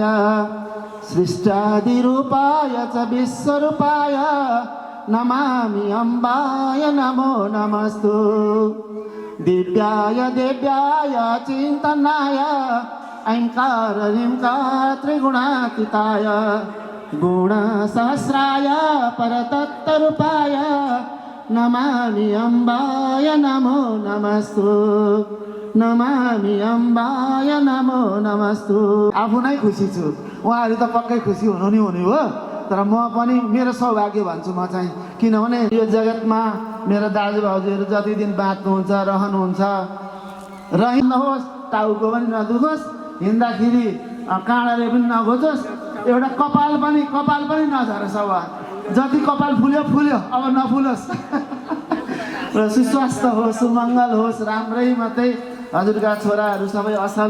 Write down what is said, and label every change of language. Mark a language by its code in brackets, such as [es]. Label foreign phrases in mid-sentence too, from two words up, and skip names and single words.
[sa] सृष्टादिरूपाय च विश्वरूपाय नमामि अम्बाय नमो नमस्तु दिव्याय देव्याय चिन्तनाय ऐङ्कार ह्रीङ्कार त्रिगुणातीताय गुणसहस्राय परतत्त्वरूपाय नमामि अम्बाय नमो नमस्तु नमामि अम्बाय नमो नमस्तु [ne] आफू नै खुसी छु उहाँहरू त पक्कै खुसी हुनु नि हुने हो तर म पनि मेरो सौभाग्य भन्छु म चाहिँ किनभने यो जगतमा मेरो दाजुभाउजूहरू जति दिन बाँच्नुहुन्छ रहनुहुन्छ रहिनुहोस् टाउको पनि नदुखोस् हिँड्दाखेरि काँडाले पनि नघोचोस् एउटा कपाल पनि नझरोस् अब जति कपाल फुल्यो फुल्यो अब नफुलोस् र सुस्वास्थ्य होस् सुमङ्गल होस् राम्रै मात्रै हजुरका छोराहरू सबै असल